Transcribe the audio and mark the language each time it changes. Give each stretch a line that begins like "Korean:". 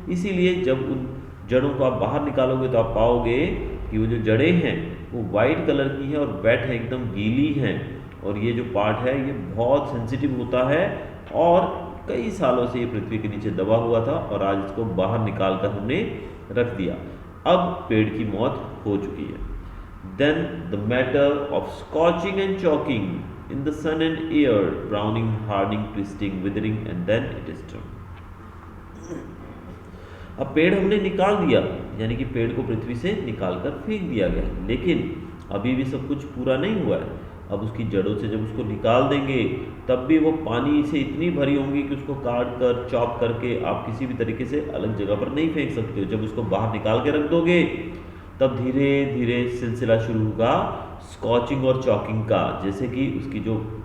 Hindi: इसीलिए जब उन जड़ों को आप बाहर निकालोगे तो आप पाओगे कि वो जो जड़ें हैं वो वाइट कलर की हैं और वेट है, एकदम गीली हैं, और ये जो पार्ट है ये बहुत सेंसिटिव होता है और कई सालों से ये पृथ्वी के नीचे दबा हुआ था और आज इसको बाहर निकाल कर हमने रख दिया। अब पेड़ की मौत हो चुकी है।
English: Then the matter of scorching and choking in the sun and air, browning, hardening, twisting, withering, and then it is done.
Hindi: अब पेड़ हमने निकाल दिया, यानी कि पेड़ को पृथ्वी से निकाल कर फेंक दिया गया, लेकिन अभी भी सब कुछ पूरा नहीं हुआ है। अब उसकी जड़ों से जब उसको निकाल देंगे तब भी वो पानी से इतनी भरी होंगी कि उसको काट कर, चॉप करके आप किसी भी तरीके से अलग जगह पर नहीं फेंक सकते हो। जब उसको बाहर निकाल के रख दोगे तब धीरे धीरे सिलसिला शुरू होगा स्कॉचिंग और चॉकिंग का, जैसे कि उसकी जो